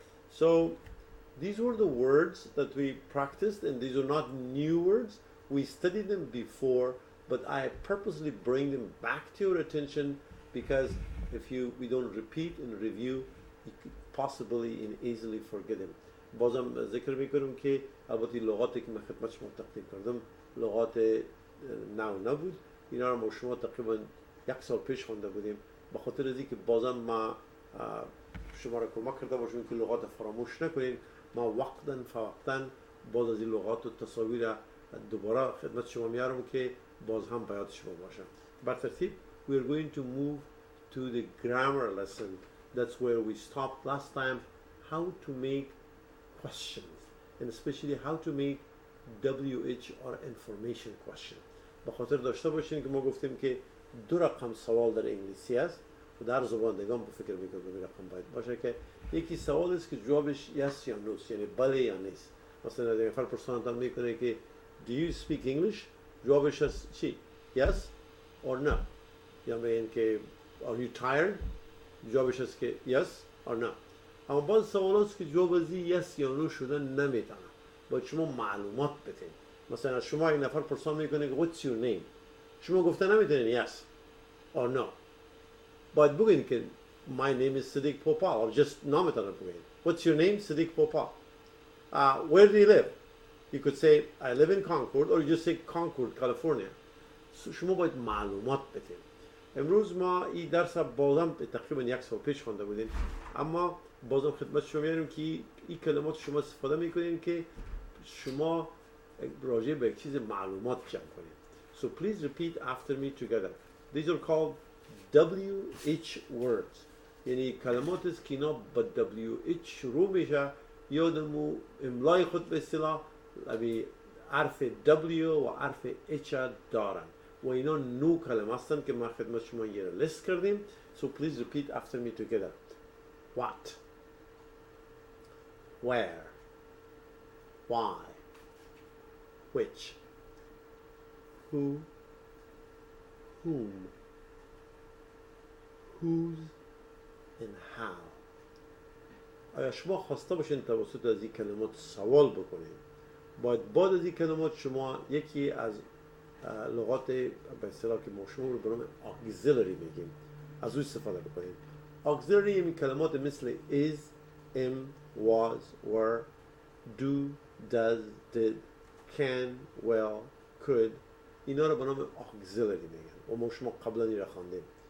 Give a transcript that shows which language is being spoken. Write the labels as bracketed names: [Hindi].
[English] So these were the words that we practiced, and these are not new words. We studied them before, but I purposely bring them back to your attention because if we don't repeat and review, you could possibly and easily forget them. [Persian] بازم ذکر میکنم که البته لغاتی که من خدمت شما تقدیم کردم لغات نو نبود. اینا رو ما شما تقریبا 1 سال پیش خونده بودیم. به خاطر از اینکه بازم ما شما را کمک کرده باشیم که لغات فراموش نکنین. ما وقتا فوقتا باز از این لغات و تصاویر دوباره خدمت شما میارم که باز هم به یاد شما باشه. بر ترتیب [English] we are going to move to the grammar lesson. That's where we stopped last time. How to make questions and especially how to make WH or information question. [Persian] به خاطر داشته باشین که ما گفتیم که دو رقم سوال در انگلیسی است و در زبان دیگه به فکر میکنم دو رقم باید باشه که یکی سوال است که جوابش yes یا no، یعنی بله یا نیست. مثلا اگر نفر پرسانتان میکنه که [English] do you speak English، [Persian] جوابش است چی؟ [English] yes or no. [Persian] یا میگن که [English] are you tired، [Persian] جوابش است که [English] yes or no. [Persian] اما بعض سوال است که جواب از yes یا no شدن نمیتونه، باید شما معلومات بدین. مثلا شما یک نفر پرسان میکنه که [English] what's your name، شما [Persian] گفته نمیتونین [English] yes or no، [Persian] باید بگین که [English] my name is Sadiq Popal or just [Persian] نمیتونه بگین [English] what's your name Sadiq Popal. Where do you live? You could say I live in Concord or you just say Concord, California. [Persian] شما باید معلومات بدین. امروز ما این درس بازم تقریبا یک سال پیش خوانده بودیم، اما بازم خدمت شما میاریم که این کلمات شما استفاده میکنین که شما راجع به یک چیز معلومات جمع کنید. [English] So please repeat after me together. These are called WH words. [Persian] یعنی کلمات است که اینا با WH شروع میشه. یادمو املای خود به اصطلاح حرف W و حرف H دارن و اینا 9 کلمه هستن که ما خدمت شما یه لیست کردیم. [English] So please repeat after me together. What, where, why, which, who, whom, whose and how. [Persian] اگر شما خواسته باشین توسط از این کلمات سوال بکنین، باید بعد از این کلمات شما یکی از لغات به اصطلاح که ما شما رو به نام auxiliary میگیم از اون استفاده بکنین. auxiliary این کلمات مثل [English] is, am, was, were, do, does, did, can, will, could، [Persian] اینا رو به نام auxiliary میگن و ما شما قبلا این را خواندیم.